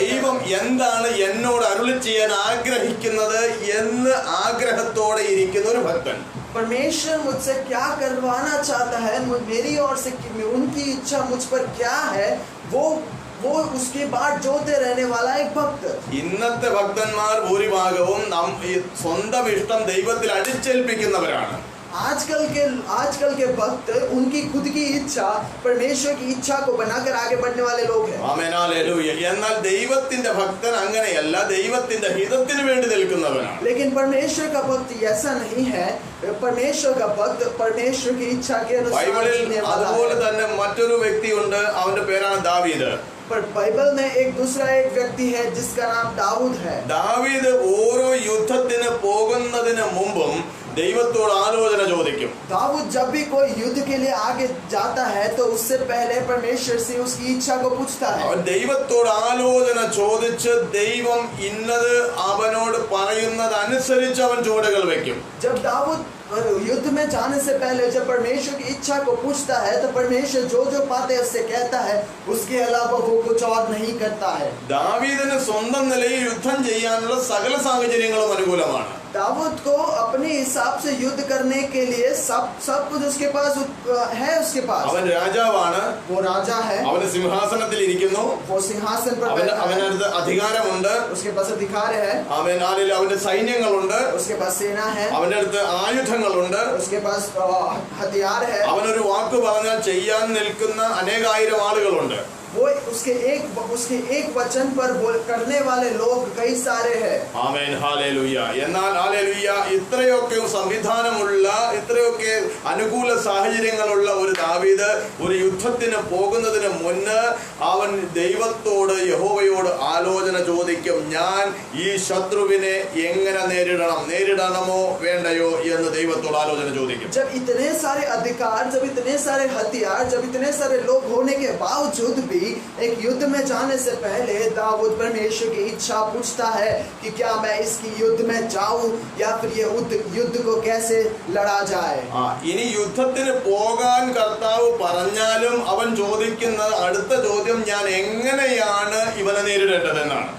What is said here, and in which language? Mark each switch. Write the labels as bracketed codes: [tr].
[ml] ദൈവം എന്താണ് എന്നോട് അരുളി ചെയ്യാൻ ആഗ്രഹിക്കുന്നത് എന്ന് ആഗ്രഹത്തോടെ ഇരിക്കുന്ന ഒരു ഭക്തൻ. [hi] परमेश्वर मुझसे क्या करवाना चाहता है, मेरी ओर से उनकी इच्छा मुझ पर क्या है, वो उसकी बात जोते रहने वाला एक भक्त। [ml] ഇന്നത്തെ ഭക്തന്മാർ ഭൂരിഭാഗവും സ്വന്തം ഇഷ്ടം ദൈവത്തിൽ അടിച്ചേൽപ്പിക്കുന്നവരാണ്. [hi] आजकल के भक्त उनकी खुद की इच्छा परमेश्वर की इच्छा को बनाकर आगे बढ़ने वाले लोग हैं। [ml] Amen hallelujah. എന്നാൽ ദൈവത്തിന്റെ ഭക്തൻ അങ്ങനെയല്ല, ദൈവത്തിന്റെ ഹിതത്തിന് വേണ്ടി നിൽക്കുന്നവനാണ്. [hi] लेकिन परमेश्वर का भक्त ऐसा नहीं है। परमेश्वर का भक्त परमेश्वर की इच्छा के अनुसार [ml] ബൈബിളിൽ [hi] जीने वाला [ml] അതുപോലെ [hi] है। [ml] തന്നെ മറ്റൊരു വ്യക്തിയുണ്ട്, അവന്റെ പേരാണ് ദാവീദ്. [hi] पर बाइबल में एक व्यक्ति है जिसका नाम दाऊद है। [ml] ദാവീദ് ഓരോ യുദ്ധത്തിന് പോകുന്നതിന് മുമ്പും ദൈവത്തോട് ആലോചന ചോദിക്കും. [hi] दाऊद जब भी कोई युद्ध के लिए आगे जाता है तो उससे पहले परमेश्वर से उसकी इच्छा को पूछता है। [ml] അവൻ ദൈവത്തോട് ആലോചന ചോദിച്ച് ദൈവം ഇന്നത് അവനോട് പറയുന്നത് അനുസരിച്ച് അവൻ ചുവടുകൾ വെക്കും. [hi] जब दाऊद युद्ध में जाने से पहले जब परमेश्वर की इच्छा को पूछता है तो परमेश्वर जो बातें उससे कहता है उसके अलावा वो कुछ और नहीं करता है। [ml] ദാവീദിന് സ്വന്തം നിലയിൽ യുദ്ധം ചെയ്യാനുള്ള സകല സാഹചര്യങ്ങളും അനുകൂലമാണ്. [hi] दाऊद को अपने हिसाब से युद्ध करने के लिए सब कुछ उसके पास है। उसके पास [ml] അവൻ രാജാവാണ്, [hi] वो राजा है, [ml] അവന് സിംഹാസനത്തിൽ ഇരിക്കുന്നു, [hi] वो सिंहासन पर बैठा है, [ml] അവനടുത്ത് അധികാരമുണ്ട്, [hi] उसके पास अधिकार है, [ml] അവന്റെ സൈന്യങ്ങളുണ്ട്, [hi] उसके पास सेना है, [ml] അവന്റെ അടുത്ത് ആയുധങ്ങളുണ്ട്, [hi] उसके पास हथियार है, [ml] അവനൊരു വാക്ക് പറഞ്ഞാൽ ചെയ്യാൻ നിൽക്കുന്ന അനേകായിരം ആളുകളുണ്ട്. [hi] वो उसके एक वचन पर करने वाले लोग कई सारे हैं। [ml] Amen hallelujah. എന്നാൽ ഹല്ലേലൂയ, ഇത്രയൊക്കെ സംവിധാനമുള്ള ഇത്രയൊക്കെ അനുകൂല സാഹചര്യങ്ങളുള്ള ഒരു ദാവീദ് ഒരു യുദ്ധത്തിന് പോകുന്നതിന് മുന്ന് അവൻ ദൈവത്തോട് യഹോവയോട് ആലോചന ചോദിക്കും. ഞാൻ ഈ ശത്രുവിനെ എങ്ങനെ നേരിടണമോ വേണ്ടയോ എന്ന് ദൈവത്തോട് ആലോചന ചോദിക്കും. [hi] जब इतने सारे अधिकार, जब इतने सारे हथियार, जब इतने सारे लोग होने के बावजूद भी एक युद्ध में जाने से पहले दाऊद परमेश्वर की इच्छा पूछता है कि क्या मैं इसकी युद्ध में जाऊं या फिर ये युद्ध को कैसे लड़ा जाए। [ml] ഇനി യുദ്ധത്തിന് പോകാൻ കർത്താവ് പറഞ്ഞാലും അവൻ ചോദിക്കുന്നത് അടുത്ത ചോദ്യം ഞാൻ എങ്ങനെയാണ് ഇവനെ നേരിടേണ്ടതെന്നാണ്.